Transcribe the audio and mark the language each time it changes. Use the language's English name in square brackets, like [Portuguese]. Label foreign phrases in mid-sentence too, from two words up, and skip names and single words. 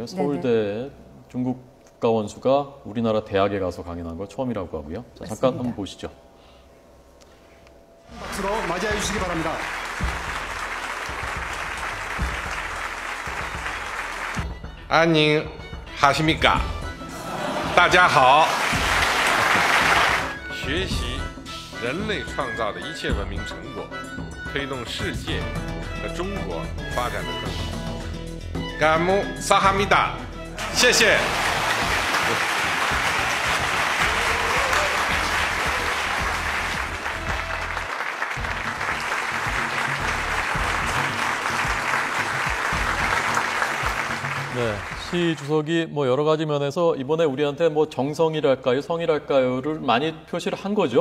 [Korean] 서울대 중국 국가원수가 우리나라 대학에 가서 강연한 거 처음이라고 하고요. 자, 잠깐 한번 보시죠. 박수로 맞이해 주시기 바랍니다. 안녕하십니까? [Chinese] 大家好。学习人类创造的一切文明成果，推动世界和中国发展得更好。感恩萨哈密达，谢谢。 [Korean] 네, 시 주석이 뭐 여러 가지 면에서 이번에 우리한테 뭐 정성이랄까요, 성이랄까요를 많이 표시를 한 거죠.